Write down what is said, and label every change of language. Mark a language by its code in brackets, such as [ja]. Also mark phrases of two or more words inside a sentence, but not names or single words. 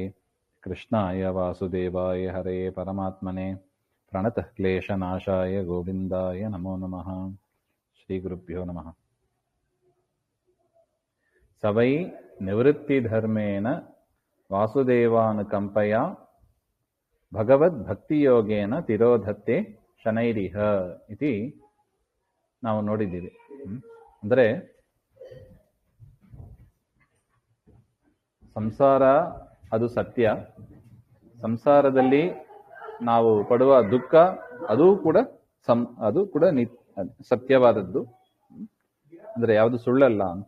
[sa] कृष्णाय वासुदेवाय हरे परमात्मने प्रणतः क्लेशनाशाय गोविन्दाय नमो नमः। श्रीगुरुभ्यो नमः। स वै निवृत्तिधर्मेण वासुदेवानुकम्पया ಭಗವದ್ಭಕ್ತಿಯೋಗೇನ ತಿರೋಧತ್ತೆ ಶನೈರಿಹ ಇತಿ [kn] ನಾವು ನೋಡಿದ್ದೀವಿ. ಅಂದರೆ ಸಂಸಾರ ಅದು ಸತ್ಯ, ಸಂಸಾರದಲ್ಲಿ ನಾವು ಪಡುವ ದುಃಖ ಅದು ಕೂಡ ಸತ್ಯವಾದದ್ದು, ಅಂದರೆ ಯಾವುದು ಸುಳ್ಳಲ್ಲ ಅಂತ.